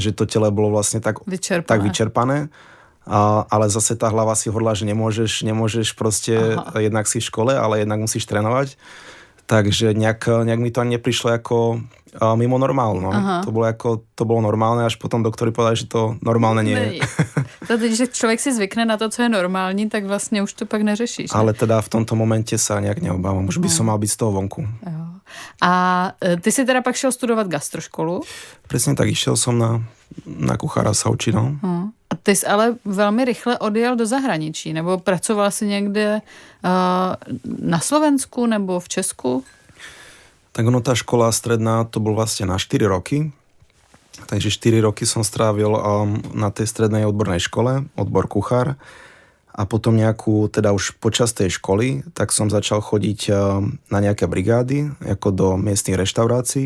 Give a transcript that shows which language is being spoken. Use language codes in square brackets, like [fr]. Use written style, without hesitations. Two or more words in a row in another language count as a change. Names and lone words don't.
[sk] Že to telo bolo vlastne tak vyčerpané. Ale zase tá hlava si hovorila, že nemôžeš proste jednak si v škole, ale jednak musíš trénovať. Takže nejak mi to ani neprišlo ako mimo normálno. To bolo normálne, až potom doktori povedali, že to normálne nie je. [cs] Když člověk si zvykne na to, co je normální, tak vlastně už to pak neřešíš. [sk] Ale teda v tomto momente sa nejak neobávam. Už by som mal byť z toho vonku. [cs] Jo. A ty si teda pak šel studovat gastroškolu? [sk] Presne tak, išiel som na kuchára sa učiť, no. [cs] A ty jsi ale velmi rychle odjel do zahraničí, nebo pracoval jsi někde na Slovensku nebo v Česku? [sk] Tak ono, tá škola stredná, to bol vlastne na 4 roky. Takže 4 roky som strávil na tej strednej odbornej škole, odbor kuchár. A potom nejakú, teda už počas tej školy, tak som začal chodiť na nejaké brigády, ako do miestnych reštaurácií.